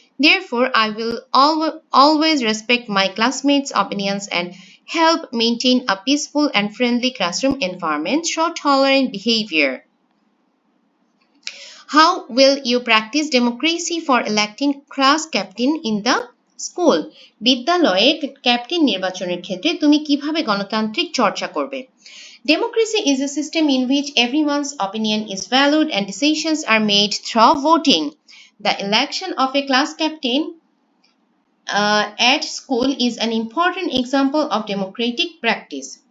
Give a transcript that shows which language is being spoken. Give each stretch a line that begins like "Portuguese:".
English: Therefore, I will always respect my classmates' opinions and help maintain a peaceful and friendly classroom environment through tolerant behavior. How will you practice democracy for electing class captain in the school?
Bangla: বিদ্যালয়ে captain নির্বাচনের ক্ষেত্রে তুমি কিভাবে গণতান্ত্রিক চর্চা করবে?
English: Democracy is a system in which everyone's opinion is valued and decisions are made through voting. The election of a class captain at school is an important example of democratic practice.